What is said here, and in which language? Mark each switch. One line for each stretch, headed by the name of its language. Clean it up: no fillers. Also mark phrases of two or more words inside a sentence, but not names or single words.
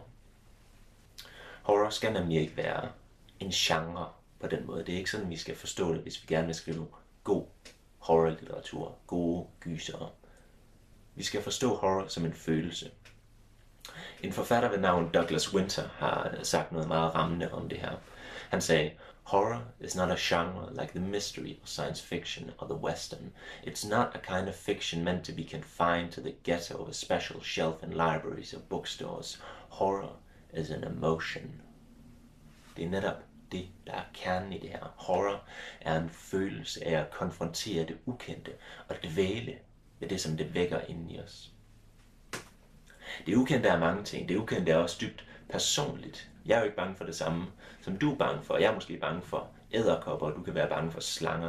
Danish: Horror skal nemlig ikke være en genre på den måde. Det er ikke sådan, vi skal forstå det, hvis vi gerne vil skrive god horrorlitteratur, gode gysere. Vi skal forstå horror som en følelse. En forfatter ved navn Douglas Winter har sagt noget meget rammende om det her. Han sagde,
English: "Horror is not a genre like the mystery or science fiction or the western. It's not a kind of fiction meant to be confined to the ghetto of a special shelf in libraries or bookstores. Horror is an emotion."
Danish: Det er netop det, der er kernen i det her. Horror er en følelse af at konfrontere det ukendte og dvæle ved det, som det vækker inden i os. Det ukendte er mange ting. Det ukendte er også dybt personligt. Jeg er jo ikke bange for det samme, som du er bange for. Jeg er måske bange for edderkopper, og du kan være bange for slanger.